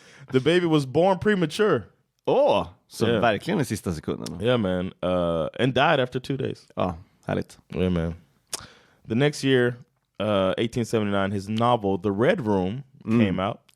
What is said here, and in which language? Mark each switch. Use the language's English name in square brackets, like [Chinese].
[English] The baby was born premature. [Swedish] Så verkligen i sista sekunden. [English] Yeah, man. And died after 2 days. [Swedish] Härligt. [English] Yeah, man. The next year, 1879, his novel, The Red Room, came out.